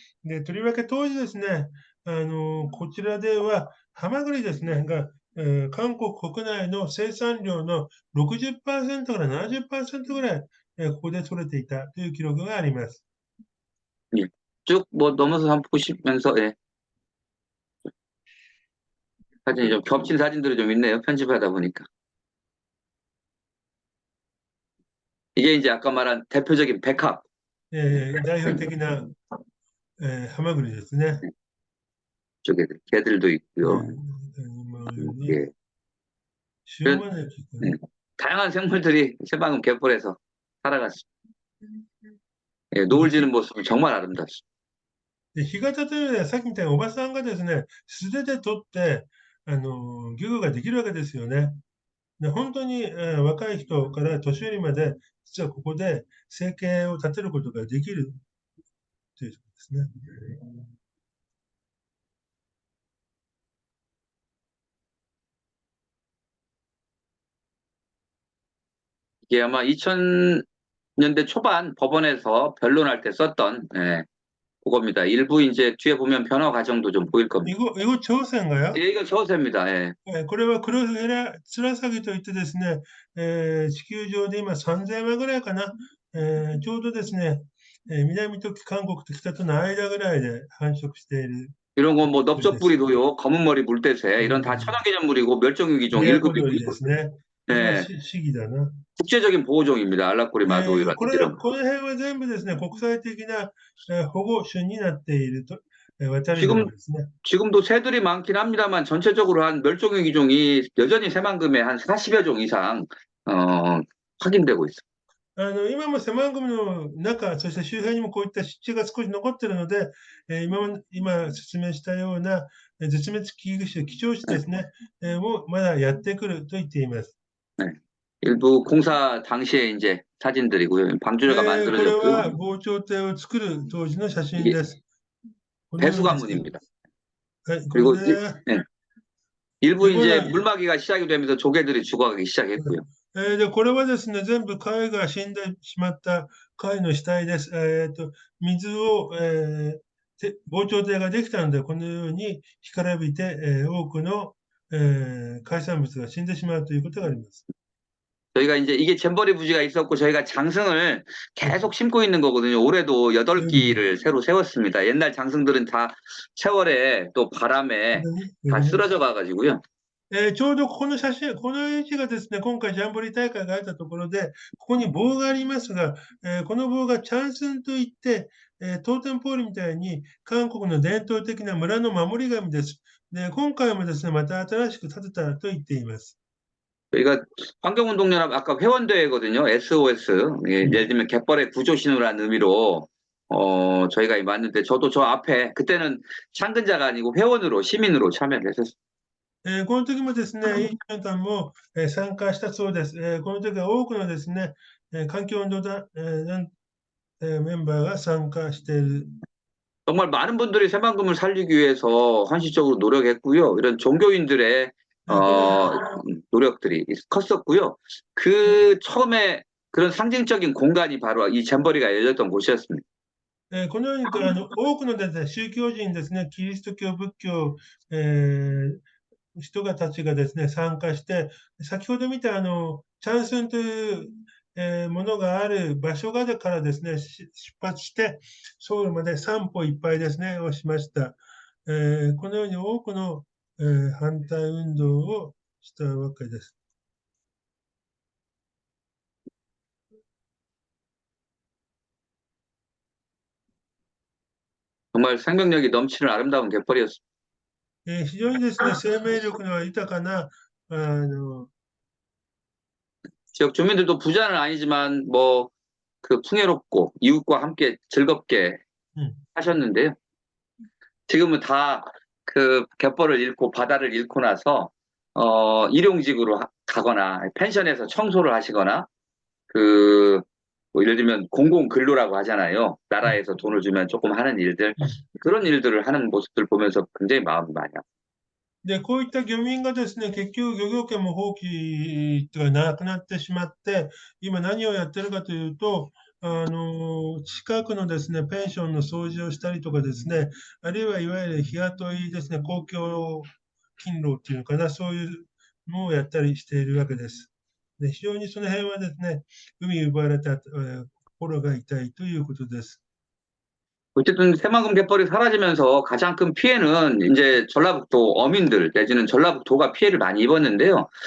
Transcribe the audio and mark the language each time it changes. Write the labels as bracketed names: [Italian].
[Japanese] で、とりわけ当時ですね、こちらでは、ハマグリですね、が韓国国内の生産量の 60% から 70% ぐらい、ここで取れていたという記録があります。 [Korean] 쭉 뭐 넘어서 한번 보시면서 예. 사진이 좀 겹친 사진들이 좀 있네요. 편집하다 보니까. 이게 이제 아까 말한 대표적인 백합. [Japanese] 代表的な、ハマグリですね。 [Korean] 쪽에 개들도 え 있고요. [Japanese] 今のように [Korean] 예. [Japanese] 塩招きとね、 [Korean] 다양한 생물들이 새방금 갯벌에서 살아갔습니다. 예, 노을 지는 모습은 정말 아름답습니다. [Japanese] で干潟というのは、さっきみたいにおばさんがですね、素手で取って、漁業ができるわけですよね。で本当に、若い人から年寄りまで、実はここで生計を立てることができるというところですね。 [Korean] 이게 아마 2000년대 초반 법원에서 변론할 때 썼던 그겁니다. 일부 이제 뒤에 보면 변화 과정도 좀 보일 겁니다. 이거 저우센가요? 예, 이거 저어새입니다. 예. [Japanese] これはクロヘラツラサギといってですね、地球上で今3000羽ぐらいかな、ちょうどですね、南と韓国と北との間ぐらいで繁殖している。 [Korean] 이런 건 뭐 넓적부리도요, 검은머리 물대새 이런 다 천연기념물이고 멸종위기종 1급이고 [Japanese] ですね。 [Korean] 네. [Japanese] シギだな。 [Korean] 국제적인 보호종입니다. 알라꼬리마도이라든지 [Japanese] この [Korean] 이런. [Japanese] 辺は全部ですね、国際的な保護種になっていると、渡り鳥ですね。 [Korean] 지금도 새들이 많긴 합니다만 전체적으로 한 멸종위기종이 여전히 새만금에 한 40여 종 이상 확인되고 있습니다. [Japanese] 今も狭間組の中、そして周辺にもこういった湿地が少し残っているので、今説明したような絶滅危惧種、貴重種ですね、もまだやってくると言っています。 [Korean] 네. 일부 공사 당시에 이제 사진들이고요. 방준호가 [Japanese] これ [Korean] 만들어졌고요. [Japanese] は防潮堤を作る当時の写真です。 [Korean] 배수관문입니다. [Japanese] はい、こ [Korean] 그리고 [Japanese] れで、 [Korean] 일부 이거는- 이제 물막이가 시작이 되면서 조개들이 죽어가기 시작했고요. [Japanese] でこれはですね、全部貝が死んでしまった貝の死体です。水を、防潮堤ができたので、このように干からびて、多くの、海産物が死んでしまうということがあります。 [Korean] 저희가 이제 이게 잼버리 부지가 있었고 저희가 장승을 계속 심고 있는 거거든요. 올해도 8기를 새로 세웠습니다. 옛날 장승들은 다 세월에 또 바람에 다 쓰러져 가가지고요. [Japanese] ちょうどここの写真、この位置がですね、今回ジャンボリー大会があったところで、ここに棒がありますが、この棒がチャンスンといって、トーテンポールみたいに韓国の伝統的な村の守り神です。で、今回もですね、また新しく建てたと言っています。 [Korean] 저희가 환경운동연합 아까 회원대회거든요. [English] SOS. [Korean] 예, 예를 들면 갯벌의 구조신호라는 의미로 저희가 왔는데 저도 저 앞에 그때는 참근자가 아니고 회원으로 시민으로 참여를 했었습니다. [Japanese] この時もですね、イ・チャンさんも、参加したそうです。この時は多くのですね、環境運動団、メンバーが参加している。 [Korean] 정말 많은 분들이 새만금을 살리기 위해서 헌신적으로 노력했고요. 이런 종교인들의 노력들이 컸었고요. 그 처음에 그런 상징적인 공간이 바로 이 잼버리가 열렸던 곳이었습니다. [Japanese] このように多くのですね、宗教人ですね、キリスト教、仏教、人たちがですね、参加して、先ほど見たチャンスンという、ものがある場所がからですね、出発して、ソウルまで散歩いっぱいですね、をしました。このように多くの、反対運動をしたわけです。 [Korean] 정말 생명력이 넘치는 아름다운 갯벌이었습니다. [Japanese] 非常にですね、生命力の豊かな、 [Korean] 지역 주민들도 부자는 아니지만 뭐 그 풍요롭고 이웃과 함께 즐겁게 하셨는데요. 지금은 다 그 갯벌을 잃고 바다를 잃고 나서 일용직으로 가거나 펜션에서 청소를 하시거나 뭐 예를 들면 공공 근로라고 하잖아요. 나라에서 돈을 주면 조금 하는 일들 그런 일들을 하는 모습들 보면서 굉장히 마음이 많이 아프습니다. [Japanese] で、こういった漁民がですね、結局漁業権も放棄がなくなってしまって、今何をやってるかというと、近くのですね、ペンションの掃除をしたりとかですね、あるいはいわゆる日雇いですね、公共勤労っていうのかな、そういうのをやったりしているわけです。で、非常にその辺はですね、海奪われた、心が痛いということです。 [Korean] 어쨌든 새만금 갯벌이 사라지면서 가장 큰 피해는 이제 전라북도 어민들 내지는 전라북도가 피해를 많이 입었는데요.